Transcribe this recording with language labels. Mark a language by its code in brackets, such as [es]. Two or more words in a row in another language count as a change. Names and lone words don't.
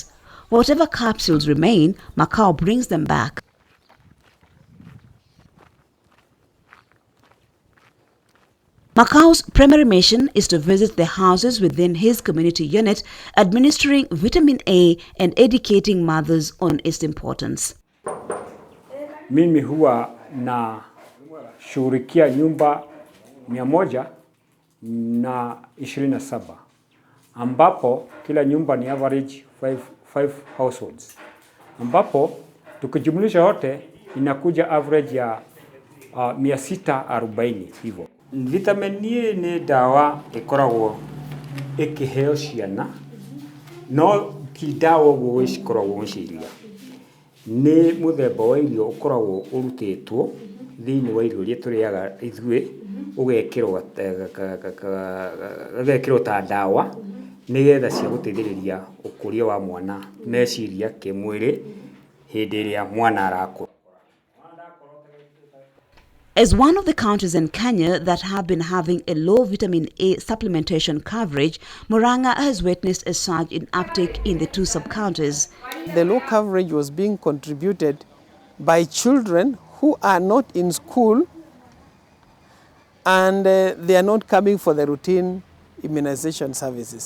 [en] Whatever capsules remain, Macau brings them back. Macau's primary mission is to visit the houses within his community unit, administering vitamin A and educating mothers on its importance. [sw] Mimi huwa na shughulikia nyumba 127 ambapo kila nyumba ni average 5 households, ambapo tukijumlisha yote inakuja average ya 640 hivyo. [ki] Vitamin A ni dawa ikoragwo ikiheo ciana no kidawa gwo ikoragwo ciria ni muthemba wa irio ukoragwo urutitwo thiini wa irio iria turiaga ithui ugekirwo ta dawa nigetha cia guteithĩrĩria ukuria wa mwana meciria kimwiri hindi iria mwana arakũra. [en] As one of the counties in Kenya that have been having a low vitamin A supplementation coverage, Murang'a has witnessed a surge in uptake in the two sub-counties. The low coverage was being contributed by children who are not in school and they are not coming for the routine immunization services.